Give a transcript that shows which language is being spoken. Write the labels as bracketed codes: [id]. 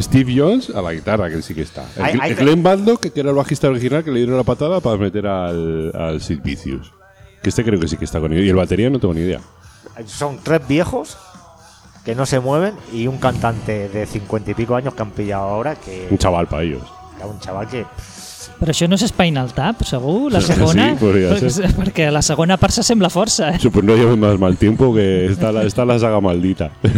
[es] Steve Jones a la guitarra, que sí que está. Glenn Baldock, que era el bajista original, que le dieron la patada para meter al Sid Vicious. Que este creo que sí que está con ellos. Y el batería no tengo ni idea. Son tres viejos que no se mueven y un cantante de 50 y pico años que han pillado ahora. Que un chaval para ellos. Un chaval que... [ca] Però això no és Spinal Tap, segur, la segona? Sí, podria ser. Perquè la segona part s'assembla força. [es] Supongo que no llevo más mal tiempo, que está la saga maldita.